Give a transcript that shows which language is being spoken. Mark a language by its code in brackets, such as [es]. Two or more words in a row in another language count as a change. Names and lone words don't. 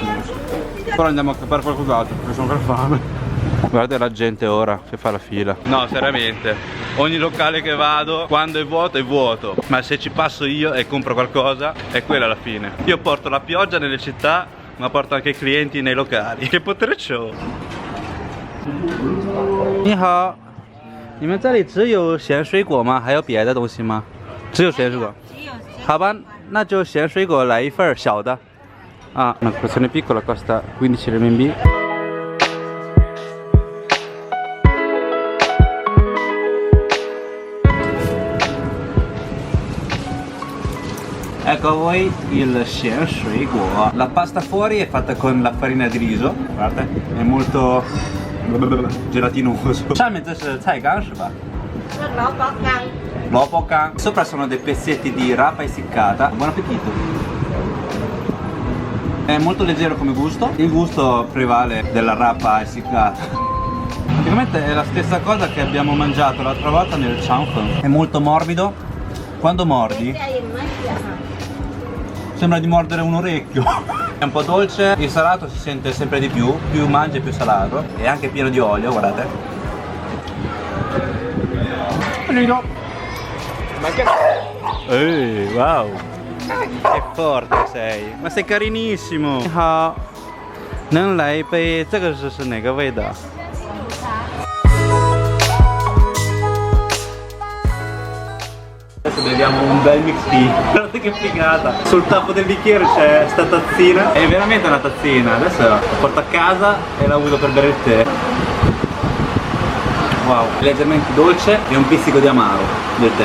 [it] Ora andiamo a cappare qualcos'altro perché sono per fame. Guarda la gente ora che fa la fila. No, seriamente, ogni locale che vado, quando è vuoto, ma se ci passo io e compro qualcosa, è quella la fine. Io porto la pioggia nelle città, ma porto anche i clienti nei locali. Che potere c'ho? [zh] 你好，你们这里只有咸水果吗？还有别的东西吗？只有咸水果。好吧，那就咸水果来一份小的。 [it] Ah, una porzione piccola costa 15 RMB. Ecco a voi il [zh] 咸水粿. [it] La pasta fuori è fatta con la farina di riso, guardate, è molto gelatinoso. [zh] 上面这是菜干是吧？萝卜干. [it] Sopra sono dei pezzetti di rapa essiccata. Buon appetito. È molto leggero come gusto. Il gusto prevale della rapa essiccata. Praticamente è la stessa cosa che abbiamo mangiato l'altra volta nel Changfeng. È molto morbido. Quando mordi sembra di mordere un orecchio. È un po' dolce, il salato si sente sempre di più mangi più salato. È anche pieno di olio, guardate. Ehi, wow! Che forte sei! Ma sei carinissimo! [zh] 你好，能来一杯？这个是哪个味道？ [it] Adesso beviamo un bel mix tea. Guardate che figata! Sul tappo del bicchiere c'è sta tazzina. È veramente una tazzina. Adesso la porto a casa e la uso per bere il tè. Wow, leggermente dolce e un pizzico di amaro del tè.